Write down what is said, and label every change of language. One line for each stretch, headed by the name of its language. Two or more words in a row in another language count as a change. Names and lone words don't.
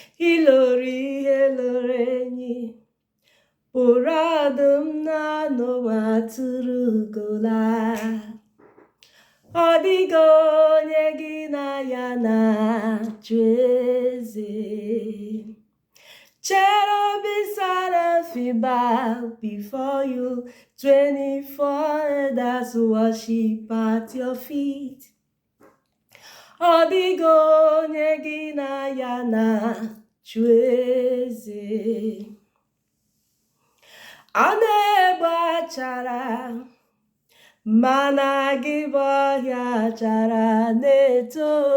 Igbo: Ị loro ihe loro enyi, kpụrụ ọdụm na anụ atụrụ gola. Ọ dịghị onye gị na ya na-achị eze.
English: Cherubim, seraphim bow before you. Twenty-four elders worship at your feet.
Igbo: Ọ dịghị onye gị na ya na-achị eze. A na-egbu achara, mana gị bụ ọhịa achara na-eto.